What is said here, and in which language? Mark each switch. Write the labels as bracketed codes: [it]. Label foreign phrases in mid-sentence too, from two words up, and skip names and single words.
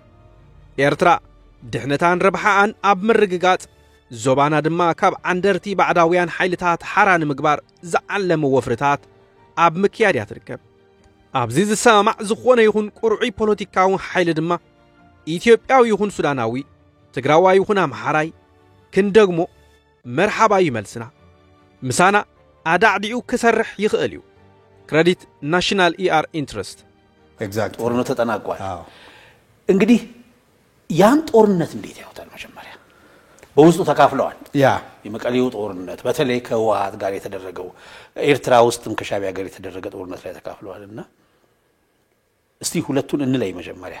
[ti] ኤርትራ ድሕነታን ረብሓኣን ኣብ ምርግጋጽ ዞባና ድማ ካብ ዓንደርቲ ባዕዳውያን ሓይልታት ሓራ ንምግባር ዝዓለመ ወፍርታት ኣብ ምክያድ እያ ትርከብ ኣብዚ ዝሰማዕ ዝኾነ ይኹን ቁርዑይ ፖለቲካዊ ሓይሊ ድማ ኢትዮጵያዊ ይኹን ሱዳናዊ ትግራዋይ ይኹን ኣምሓራይ ክንደግሞ መርሓባ ይመልስና ምሳና ኣዳዕዲኡ ክሰርሕ ይኽእል እዩ [en] credit national ER interest ኤግዛክት [am] ጦርነቱ ተጠናቋል እንግዲህ ያን ጦርነት እንዴት ያውታል መጀመሪያ በውስጡ ተካፍለዋል ያ የመቀሌው ጦርነት በተለይ ከህወሓት ጋር የተደረገው ኤርትራ ውስጥም ከሻዕቢያ ጋር የተደረገ ጦርነት ላይ ተካፍለዋልና እስቲ ሁለቱን እንለይ መጀመሪያ